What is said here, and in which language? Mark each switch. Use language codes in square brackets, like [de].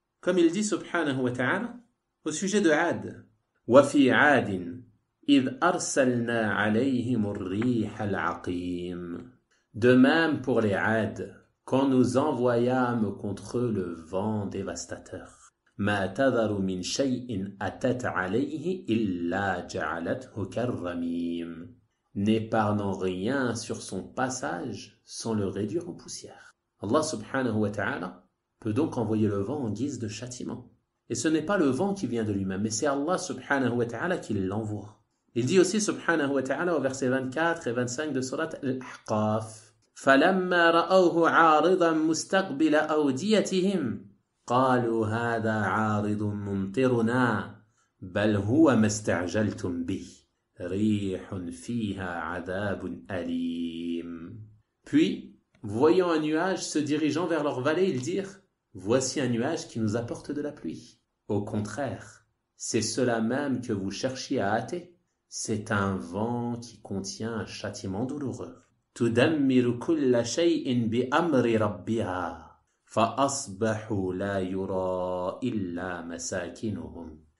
[fr] Comme il dit subhanahu wa ta'ala au sujet de Ad. [ar] وَفِي عَادٍ إِذْ أَرْسَلْنَا عَلَيْهِمُ الرِّيحَ الْعَقِيمَ. [fr] De même pour les Ad, quand nous envoyâmes contre eux le vent dévastateur. [ar] ما تذر من شيء أتت عليه إلا جعلته كالرميم. [fr] N'épargnant rien sur son passage sans le réduire en poussière. Allah subhanahu wa ta'ala peut donc envoyer le vent en guise de châtiment. Et ce n'est pas le vent qui vient de lui-même, mais c'est Allah subhanahu wa ta'ala qui l'envoie. Il dit aussi subhanahu wa ta'ala au verset 24 et 25 de Surat Al-Ahqaf, [ar] فَلَمَّا رَأَوْهُ عَارِضًا مُسْتَقْبِلَ أَوْدِيَتِهِمْ قالوا هذا عارض ممطرنا بل هو ما استعجلتم به ريح فيها عذاب أليم. [fr] Puis, voyant un nuage se dirigeant vers leur vallée, ils dirent « Voici un nuage qui nous apporte de la pluie. » Au contraire, c'est cela même que vous cherchiez à hâter. C'est un vent qui contient un châtiment douloureux. [ar] « تُدَمِّرُ كُلَّ شَيْءٍ بِأَمْرِ رَبِّهَا فَأَصْبَحُوا لَا يُرَى إِلَّا مَسَاكِنُهُمْ.